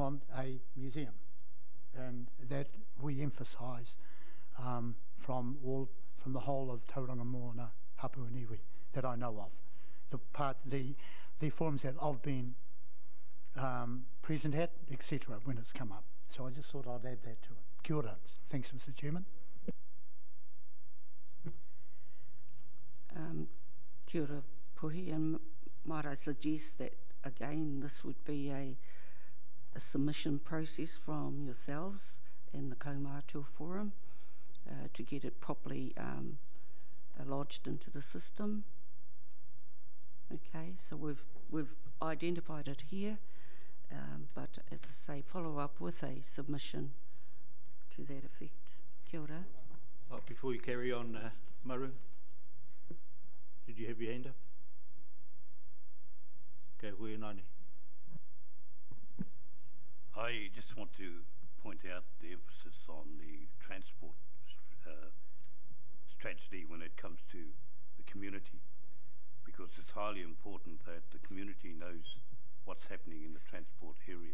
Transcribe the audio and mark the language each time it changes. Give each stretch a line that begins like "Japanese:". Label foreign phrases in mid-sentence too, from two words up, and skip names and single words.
English: We want a museum. and that we emphasise from the whole of Tauranga Moana, Hapu and Iwi that I know of. The forums that I've been present at, etc., when it's come up. So I just thought I'd add that to it.
Māori: Kia ora.
English: Thanks, Mr. Chairman.
Māori: Kia ora, Puhi,
English: and might I suggest that again this would be a submission process from yourselves and the Kaumātua Forum to get it properly lodged into the system. Okay, so we've identified it here, but as I say, follow up with a submission to that effect.
Māori: Kia ora.
English: Before you carry on, Maru, did you have your hand up? Okay, hui nani. I just want to point out the emphasis on the transport strategy when it comes to the community, because it's highly important that the community knows what's happening in the transport area.